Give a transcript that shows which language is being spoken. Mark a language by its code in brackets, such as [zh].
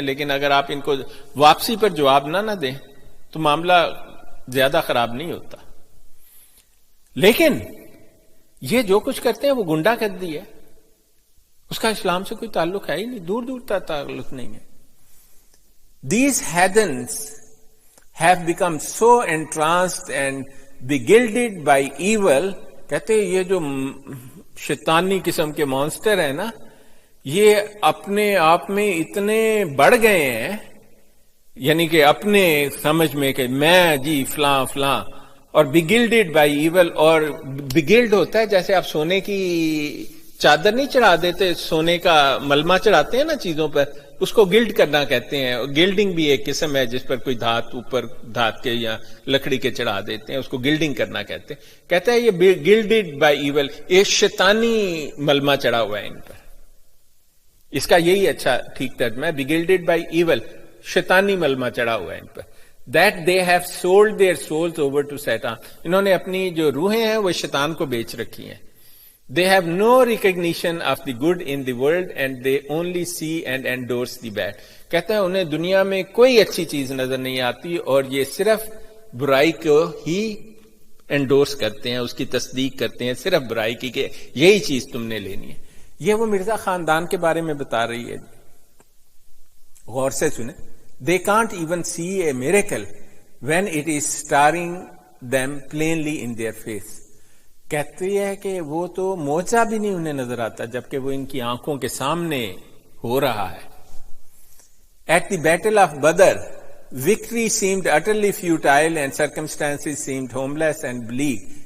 [ur] لیکن اگر آپ ان کو واپسی پر جواب نہ دیں تو معاملہ زیادہ خراب نہیں ہوتا. لیکن یہ جو کچھ کرتے ہیں وہ گنڈا گردی ہے، اس کا اسلام سے کوئی تعلق ہے ہی نہیں، دور دور تک تعلق نہیں ہے. [en] These heathens have become so entranced and beguiled by evil. [ur] کہتے ہیں یہ جو شیطانی قسم کے مانسٹر ہیں نا، یہ اپنے آپ میں اتنے بڑھ گئے ہیں، یعنی کہ اپنے سمجھ میں کہ میں جی فلاں فلاں، اور [en] Begilded by evil. [ur] اور بگلڈ ہوتا ہے جیسے آپ سونے کی چادر نہیں چڑھا دیتے، سونے کا ملمہ چڑھاتے ہیں نا چیزوں پر، اس کو گلڈ کرنا کہتے ہیں. گلڈنگ بھی ایک قسم ہے جس پر کوئی دھات اوپر دھات کے یا لکڑی کے چڑھا دیتے ہیں، اس کو گلڈنگ کرنا کہتے ہیں. کہتا ہے یہ [en] gilded by evil, [ur] ایک شیطانی ملمہ چڑھا ہوا ہے ان پر. اس کا یہی اچھا ٹھیک ترجمہ ہے، [en] begilded by evil, [ur] شیطانی ملمہ چڑھا ہوا ہے ان پر. [en] That they have sold their souls over to Satan. [ur] انہوں نے اپنی جو روحیں ہیں وہ شیطان کو بیچ رکھی ہیں. [en] They have no recognition of the good in the world and they only see and endorse the bad. [ur] کہتا ہے انہیں دنیا میں کوئی اچھی چیز نظر نہیں آتی اور یہ صرف برائی کو ہی انڈورس کرتے ہیں، اس کی تصدیق کرتے ہیں، صرف برائی کی کہ یہی چیز تم نے لینی ہے. یہ وہ مرزا خاندان کے بارے میں بتا رہی ہے. غور سے سنیں. [en] They can't even see a miracle when it is staring them plainly in their face. [ur] کہتی ہے کہ وہ تو معجزہ بھی نہیں انہیں نظر آتا جبکہ وہ ان کی آنکھوں کے سامنے ہو رہا ہے. [en] At the battle of Badr, victory seemed utterly futile and circumstances seemed homeless and bleak.